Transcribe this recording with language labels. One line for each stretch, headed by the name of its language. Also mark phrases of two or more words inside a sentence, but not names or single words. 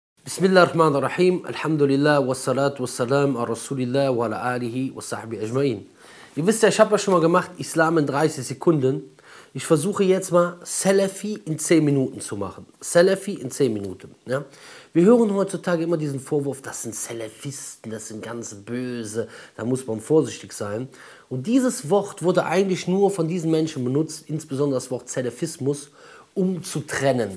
Arabic: بسم الله الرحمن الرحيم، الحمد لله، والصلاة والسلام على رسول الله وعلى آله وصحبه أجمعين.
German: Ihr wisst ja, ich habe ja schon mal gemacht, Islam in 30 Sekunden. Ich versuche jetzt mal Salafi in 10 Minuten zu machen. Salafi in 10 Minuten. Ja? Wir hören heutzutage immer diesen Vorwurf, das sind Salafisten, das sind ganz böse, da muss man vorsichtig sein. Und dieses Wort wurde eigentlich nur von diesen Menschen benutzt, insbesondere das Wort Salafismus, um zu trennen.